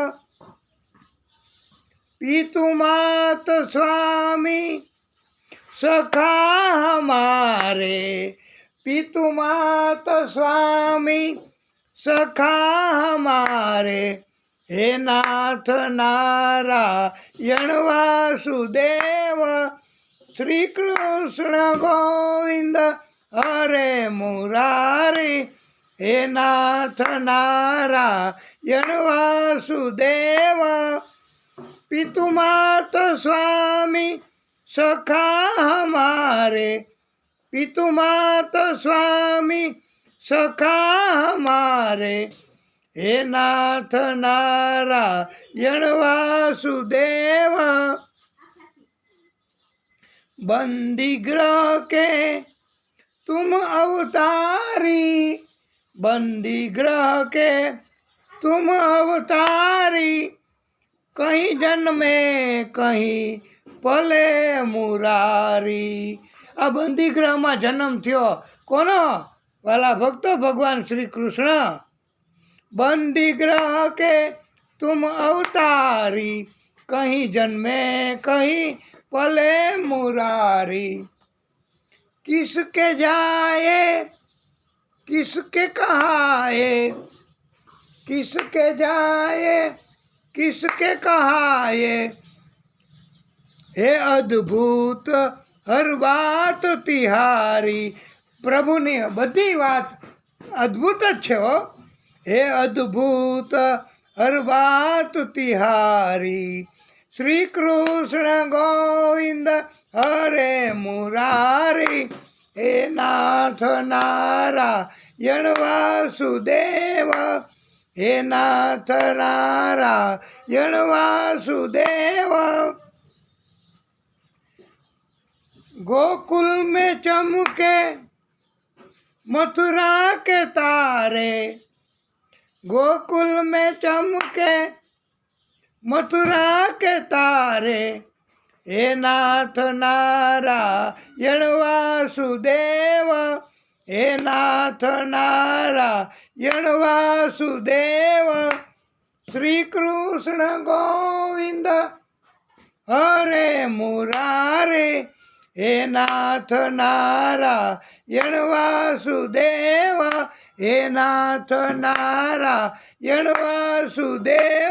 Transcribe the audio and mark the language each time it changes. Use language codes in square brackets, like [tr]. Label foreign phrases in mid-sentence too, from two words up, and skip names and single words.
[hi] पितु मात स्वामी सखा हमारे, पितु मात स्वामी सखा हमारे, हे नाथ नारायण वासुदेव. श्री कृष्ण गोविंद हरे मुरारी, हे नाथ नारायण वासुदेव. पितु मात स्वामी सखा हमारे, पितु मात स्वामी सखा हमारे, हे नाथ नारायण वासुदेव, बंदी ग्रह के तुम अवतारी, बंदी ग्रह के तुम अवतारी, कहीं जन्मे कहीं पले मुरारी। [gu] आ બંદી ગ્રહમાં જન્મ થયો કોનો? વાલા ભક્તો ભગવાન શ્રી કૃષ્ણ। [hi] बंदी ग्रह के तुम अवतारी, कहीं जन्मे कहीं पले मुरारी, किसके जाए किसके कहाए, किसके जाए किसके कहाए, हे अद्भुत हर बात तिहारी। [gu] પ્રભુની બધી બાત અદ્ભુત જ છે હો। [hi] हे अद्भुत हर बात तिहारी, श्री कृष्ण गोविंद हरे मुरारी, हे नाथ नारायण वासुदेव, हे नाथ नारायण वासुदेव। गोकुल में चमके मथुरा के तारे, गोकुल में चमके मथुरा के तारे, हे नाथ नारायण वासुदेव, हे नाथ नारायण वासुदेव। श्री कृष्ण गोविंद हरे मुरारे, हे नाथ नारायण वासुदेव, हे नाथ नारायण वासुदेव।